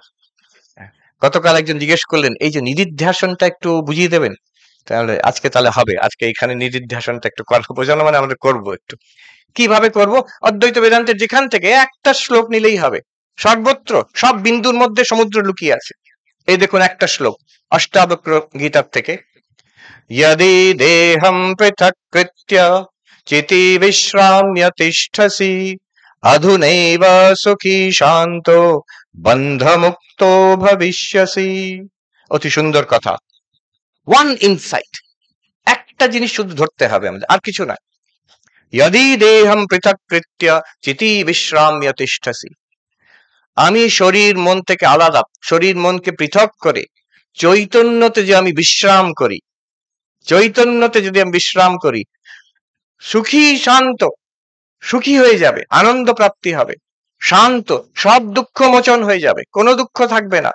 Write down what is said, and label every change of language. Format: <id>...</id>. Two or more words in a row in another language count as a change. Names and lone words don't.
<bn>গতকাল একজন জিজ্ঞেস করলেন, এই যে নিদিধ্যাসনটা একটু বুঝিয়ে দেবেন। তাহলে আজকে তাহলে হবে, আজকে এখানে নিদিধ্যাসনটা একটু বোঝানো, মানে আমরা করবো একটু। কিভাবে করব? অদ্বৈত বেদান্তের যেখান থেকে একটা শ্লোক নিলেই হবে। সর্বত্র সব বিন্দুর মধ্যে সমুদ্র লুকিয়ে আছে। এই দেখুন একটা শ্লোক অষ্টাবক্র গীতার থেকে,</bn> <sa>यदि देहं पृथक् कृत्य चिति विश्राम्य तिष्ठसि अधुनैव सुखी शान्तो बन्धमुक्तो भविष्यसि।</sa> <bn>অতি সুন্দর কথা,</bn> <en>one insight,</en> <bn>একটা জিনিস শুধু ধরতে হবে আমাদের, আর কিছু না।</bn> <sa>यदि देहं पृथक् कृत्य चिति विश्राम्य तिष्ठसि,</sa> <bn>আমি শরীর মন থেকে আলাদা, শরীর মনকে পৃথক করে চৈতন্যতে যে আমি বিশ্রাম করি, চৈতন্যতে যদি আমি বিশ্রাম করি, সুখী শান্ত, সুখী হয়ে যাবে, আনন্দ প্রাপ্তি হবে, শান্ত, সব দুঃখ মোচন হয়ে যাবে, কোনো দুঃখ থাকবে না।</bn>